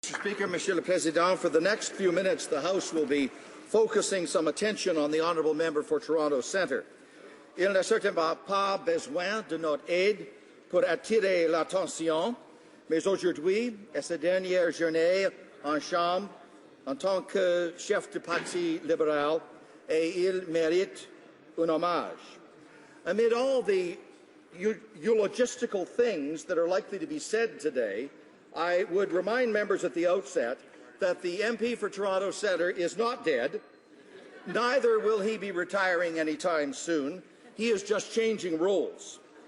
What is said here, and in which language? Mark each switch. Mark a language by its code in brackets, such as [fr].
[en] Speaker, [fr] Monsieur le Président, [en] for the next few minutes, the House will be focusing some attention on the honourable member for Toronto Centre. [fr] Il n'a certainement pas besoin de notre aide pour attirer l'attention, mais aujourd'hui est sa dernière journée en Chambre en tant que chef du Parti libéral, et il mérite un hommage. [en] Amid all the eulogistical things that are likely to be said today, I would remind members at the outset that the MP for Toronto Centre is not dead. Neither will he be retiring anytime soon. He is just changing roles.